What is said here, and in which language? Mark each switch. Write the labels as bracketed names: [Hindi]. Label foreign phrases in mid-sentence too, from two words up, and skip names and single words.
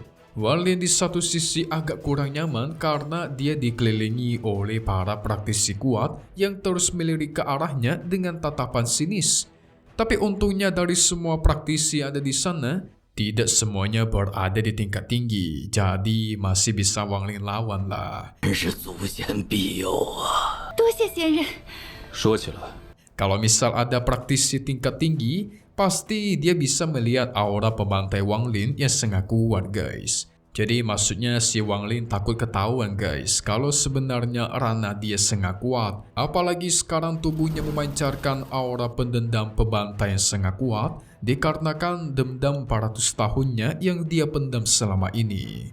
[Indonesian] Wang Lin di satu sisi agak kurang nyaman karena dia dikelilingi oleh para praktisi kuat yang terus melirik ke arahnya dengan tatapan sinis. Tapi untungnya dari semua praktisi yang ada di sana, tidak semuanya berada di tingkat tinggi, jadi masih bisa Wang Lin lawan lah. [Chinese] 真是祖先庇佑啊！多谢仙人。说起来， [Indonesian] Kalau misal ada praktisi tingkat tinggi, pasti dia bisa melihat aura pembantai Wang Lin yang sangat kuat guys. Jadi maksudnya si Wang Lin takut ketahuan guys kalau sebenarnya rana dia sangat kuat. Apalagi sekarang tubuhnya memancarkan aura pendendam pembantai yang sangat kuat dikarenakan dendam 400 tahunnya yang dia pendam selama ini.